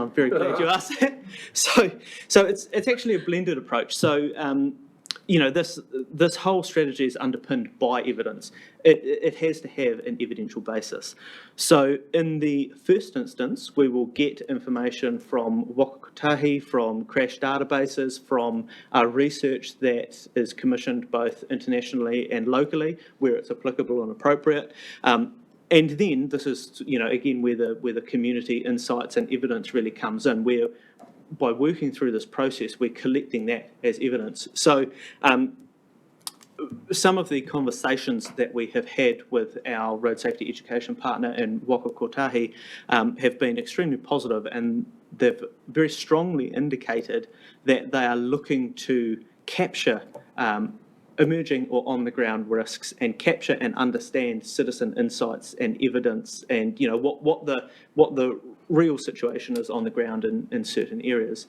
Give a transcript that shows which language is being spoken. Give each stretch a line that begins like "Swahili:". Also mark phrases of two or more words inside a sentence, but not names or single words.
English: I'm very glad you asked that. So it's actually a blended approach. So this whole strategy is underpinned by evidence. It has to have an evidential basis. So in the first instance, we will get information from waka kotahi, from crash databases, from research that is commissioned both internationally and locally, where it's applicable and appropriate. And then this is, again, where the community insights and evidence really comes in, where by working through this process, we're collecting that as evidence. So some of the conversations that we have had with our road safety education partner in waka kotahi have been extremely positive, and they've very strongly indicated that they are looking to capture emerging or on-the-ground risks and capture and understand citizen insights and evidence and what the real situation is on the ground in certain areas.